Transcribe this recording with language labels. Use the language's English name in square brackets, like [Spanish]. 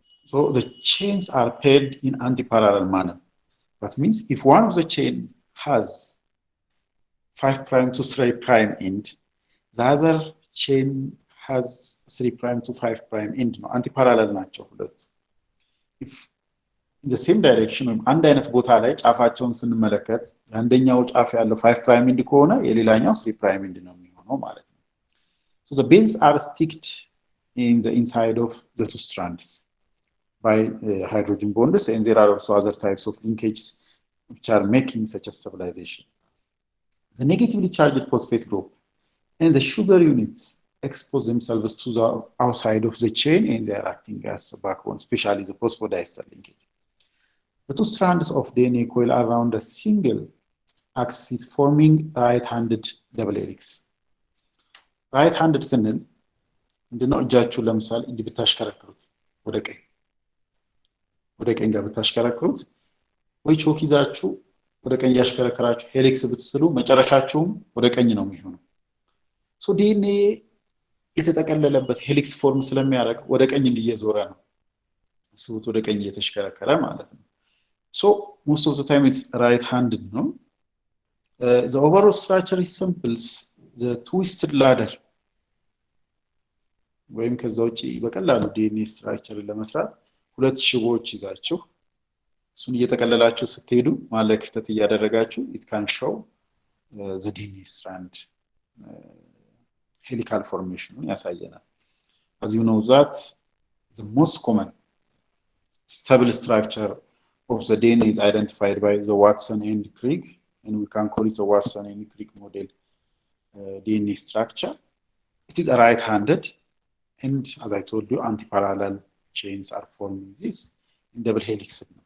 [English] So the chains are paired in anti-parallel manner. That means if one of the chain has 5' to 3' end, the other chain has 3' to 5' end. No, anti-parallel nature. If in the same direction, [Amharic] አንድ አይነት ቦታ ላይ ጫፋቸውን ስንመለከት አንደኛው ጫፍ ያለው 5' end ከሆነ የሌላኛው 3' end ነው የሚሆነው ማለት ነው. [English] So the bases are sticked in the inside of the two strands by hydrogen bonds, and there are also other types of linkages which are making such a stabilization. The negatively charged phosphate group and the sugar units expose themselves to the outside of the chain and they are acting as a backbone, especially the phosphodiester linkage. The two strands of DNA coil around a single axis forming right-handed double helix. [Amharic] Right-handed ስንል እንደነው እጃችሁ ለምሳሌ እንዲህ ብታሽከረክሩት ወደ ቀኝ ጋር ብታሽከረክሩት ወይ ቾክ ይዛችሁ ወደ ቀኝ ያሽከረክራችሁ ሄሊክስ ብትስሉ መጨረሻችሁም ወደ ቀኝ ነው የሚሆነው. ሶ ዲኤንኤ የተጠቀለለበት ሄሊክስ ፎርም ስለሚያደርግ ወደ ቀኝ እንዲየዞረ ነው። አስቡት ወደ ቀኝ እየተሽከረከረ ማለት ነው. [English] So most of the time it's right-handed, no? The overall structure resembles the twisted ladder. [Amharic] ወይም ከዛ ውጪ በቀላሉ ዲኤንኤ ስትራክቸር ለመስራት ሁለት ሽቦዎች ይዛችሁ እሱን እየተቀለላችሁ ስትሄዱ ማለት ክፍተት እያደረጋችሁ [English] it can show the DNA strand helical formation [Amharic] ያሳየናል. [English] As you know that the most common stable structure of the DNA is identified by the Watson and Crick, and we can call it the Watson and Crick model DNA structure. It is a right-handed, and as I told you, anti-parallel chains are forming this in double helix.